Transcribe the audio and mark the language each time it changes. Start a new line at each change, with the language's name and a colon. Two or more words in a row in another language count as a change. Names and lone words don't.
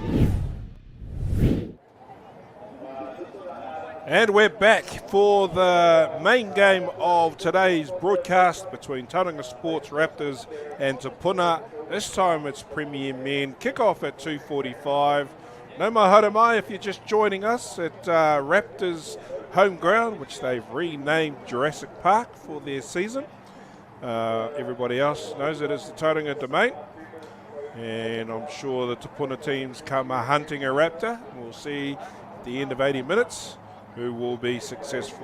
English: And we're back for the main game of today's broadcast between Tauranga Sports Raptors and Te Puna. This time it's Premier Men. Kick-off at 2:45.
Māori: No mahara mai
English: if you're just joining us at Raptors home ground, which they've renamed Jurassic Park for their season. Everybody else knows it as the Tauranga Domain. And I'm sure the Te Puna teams come hunting a raptor. We'll see at the end of 80 minutes who will be successful.